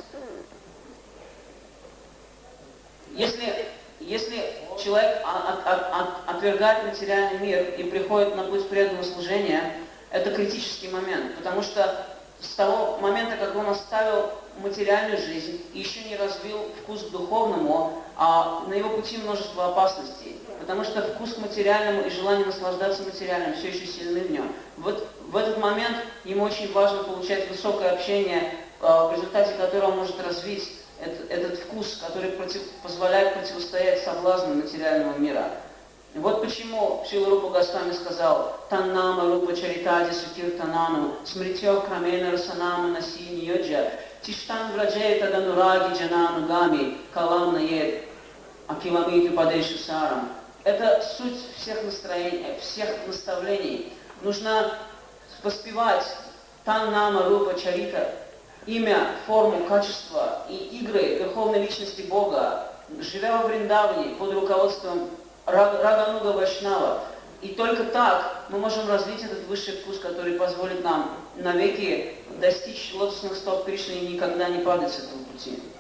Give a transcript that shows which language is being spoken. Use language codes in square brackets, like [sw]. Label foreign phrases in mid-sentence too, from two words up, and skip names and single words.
[ru] Если человек отвергает материальный мир и приходит на путь преданного служения, это критический момент, потому что с того момента, как он оставил материальную жизнь и еще не развил вкус к духовному, на его пути множество опасностей, потому что вкус к материальному и желание наслаждаться материальным все еще сильны в нем. Вот в этот момент ему очень важно получать высокое общение, в результате которого он может развить этот вкус, который позволяет противостоять соблазнам материального мира. Вот почему Шрила Рупа Госвами сказал: [sa] «तन्नाम रूप चरितादि सुकीर्तनानु, स्मृत्योः क्रमेण रसना मनसि नियोज्य, तिष्ठन् व्रजे तदनुरागि जनानुगामी, कालं नयेद् अखिलम् इति उपदेश सारम्». [ru] Это суть всех настроений, всех наставлений. Нужно воспевать [sa] «तन्नाम रूप चरित». [ru] имя, форму, качество и игры Верховной Личности Бога, живя во Вриндаване под руководством Рагануга Вайшнава. И только так мы можем развить этот высший вкус, который позволит нам навеки достичь лотосных стоп Кришны и никогда не падать с этого пути.